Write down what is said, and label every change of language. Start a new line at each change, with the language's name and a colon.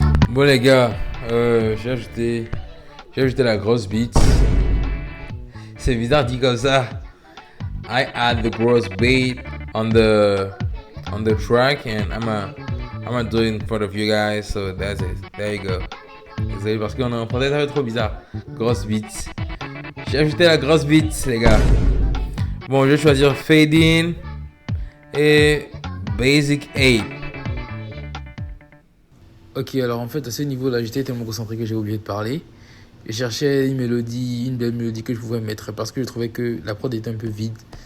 French: Bon les gars, j'ai ajouté la grosse beat. C'est bizarre dit comme ça.
English: I add the gross beat on the track and I'm do it in front of you guys, so that's it. There you go.
French: Désolé parce qu'on est en français, ça fait trop bizarre. Grosse beat. J'ai ajouté la grosse beat les gars. Bon, je vais choisir Fade In et Basic 8. Ok, alors en fait à ce niveau-là, j'étais tellement concentré que j'ai oublié de parler. Je cherchais une belle mélodie que je pouvais mettre parce que je trouvais que la prod était un peu vide.